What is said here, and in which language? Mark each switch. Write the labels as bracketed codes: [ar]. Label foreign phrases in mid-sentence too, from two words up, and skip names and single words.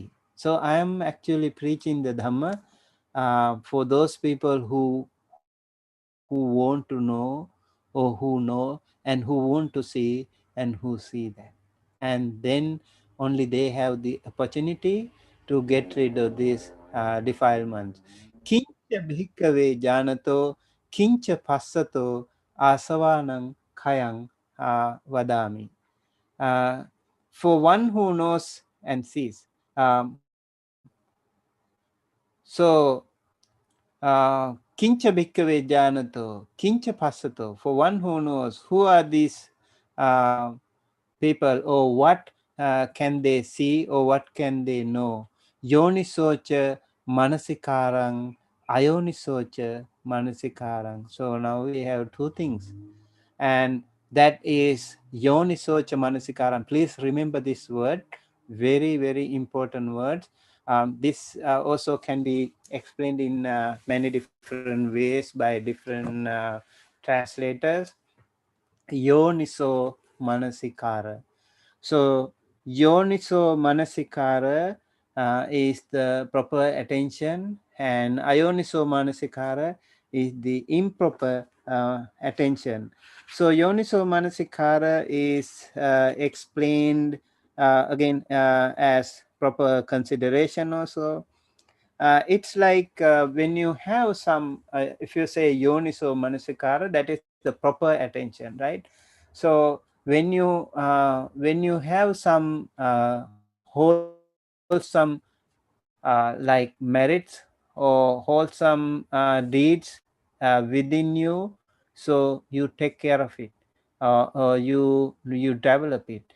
[en] So I am actually preaching the Dhamma for those people who want to know, or who know, and who want to see, and who see that. And then only they have the opportunity to get rid of these defilements. [pi] Kincha bhikkhave janato, kincha passato, asavanam khayang vadami. [en] Uh, for one who knows and sees. So, [pi] kincha bhikkhave janato, kincha passato. [en] For one who knows, who are these people, or what can they see, or what can they know? [pi] Yonisocha manasikarang, ayonisocha manasikarang. [en] So now we have 2 things, and that is [pi] yonisocha manasikaram. [en] Please remember this word, very, very important word. This also can be explained in many different ways by different translators. [pi] Yoniso manasikara. [en] So [pi] yoniso manasikara [en] is the proper attention, and [pi] ayoniso manasikara [en] is the improper attention. So [pi] yoniso manasikara [en] is explained again as proper consideration also. It's like when you have some, if you say [pi] yoniso manasikara, [en] that is the proper attention, right? So when you have some wholesome like merits or wholesome deeds within you, so you take care of it, or you develop it.